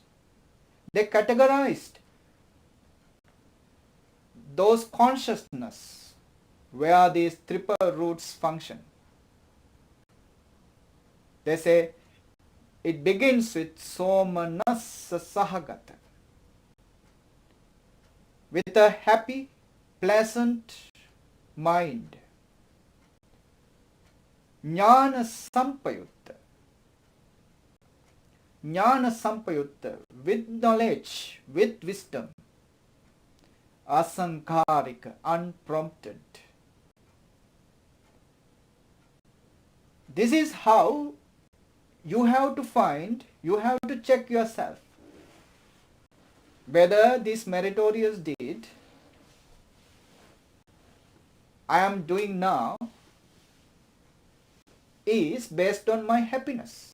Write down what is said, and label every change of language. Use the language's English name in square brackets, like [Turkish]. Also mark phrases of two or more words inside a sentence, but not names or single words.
[English] They categorized those consciousness where these triple roots function. They say it begins with [Pali] somanassa sahagata, [English] with a happy, pleasant mind. [Pali] Jnana sampayutta. Jnana sampayutta, [English] with knowledge, with wisdom. Asankarika, unprompted. This is how you have to find, you have to check yourself whether this meritorious deed I am doing now is based on my happiness.